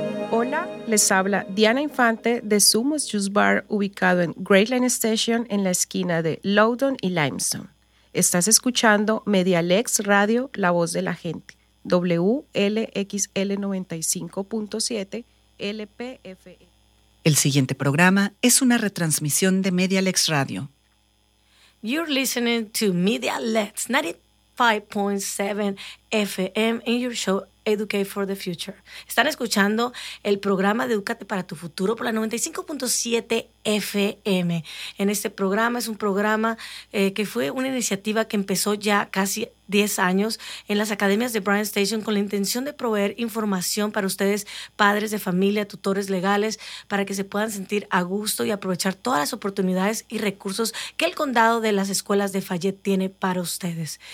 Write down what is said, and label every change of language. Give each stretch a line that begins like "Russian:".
Spanish: Hola, les habla Diana Infante de Sumo's Juice Bar, ubicado en Great Line Station en la esquina de Loudoun y Limestone. Estás escuchando Medialex Radio, la voz de la gente. WLXL 95.7 LPFE. El siguiente programa es una retransmisión de Medialex Radio.
English: You're listening to Medialex 95.7 FM in your show Educate for the Future.
Spanish: Están escuchando el programa de Edúcate para tu Futuro por la 95.7 FM. En este programa es un programa que fue una iniciativa que empezó ya casi 10 años en las academias de Bryan Station con la intención de proveer información para ustedes, padres de familia, tutores legales, para que se puedan sentir a gusto y aprovechar todas las oportunidades y recursos que el condado de las escuelas de Fayette tiene para ustedes.